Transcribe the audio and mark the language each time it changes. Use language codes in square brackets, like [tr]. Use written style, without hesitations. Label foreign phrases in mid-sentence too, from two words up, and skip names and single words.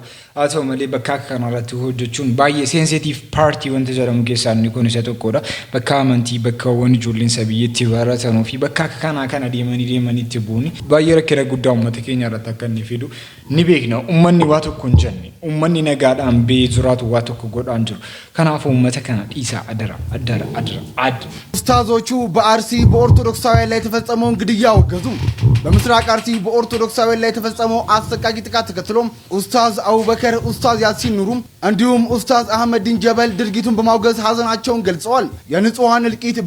[om] Haa ta'u malee bakka akka kanarratti hojjechuun baay'ee seensiitiif paartii wanta jedhamu keessaa inni kun isa tokkodha. Bakka amantii, bakkaawwan ijoolleen sabiyyatti baratanuu fi bakka akka kanaa kana deemanii itti bu'uuni baay'ee rakkina guddaa uummata keenya irratti akka inni fidu ni beekna. Uummanni waa tokko hin jenne, uummanni nagaadhaan ba'ee jiraatu waa tokko godhaan jiru. Kanaafuu uummata kana dhiisaa adara. [am] ኡስታዞቹ በአርሲ በኦርቶዶክሳውያን ላይ የተፈጸመውን ግድያ አወገዙ። በምስራቅ አርሲ በኦርቶዶክሳውያን ላይ የተፈጸመው አሰቃቂ ጥቃት ተከትሎም ኡስታዝ አቡበከር፣ ኡስታዝ ያሲን ኑሩም እንዲሁም ኡስታዝ አህመዲን ጀበል ድርጊቱን በማውገዝ ሀዘናቸውን ገልጸዋል። የንጹሃን እልቂት